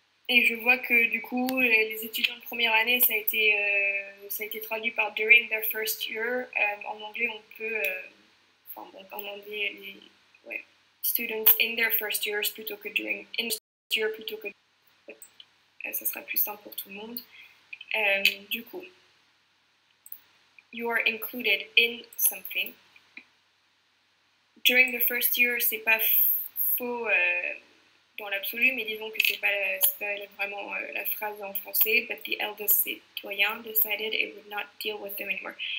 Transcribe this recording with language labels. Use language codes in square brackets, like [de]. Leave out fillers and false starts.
[fr] Et je vois que du coup, les étudiants de première année, ça a été traduit par [en] during their first year. [fr] En anglais, on peut, donc en anglais, [en] students in their first years [fr] plutôt que [en] during in first year [fr] plutôt que. Ça sera plus simple pour tout le monde. Du coup, [en] you are included in something. During the first year, [fr] c'est pas faux dans l'absolu, mais disons que c'est pas vraiment la phrase en français. [en] But the eldest citoyen decided it would not deal with them anymore.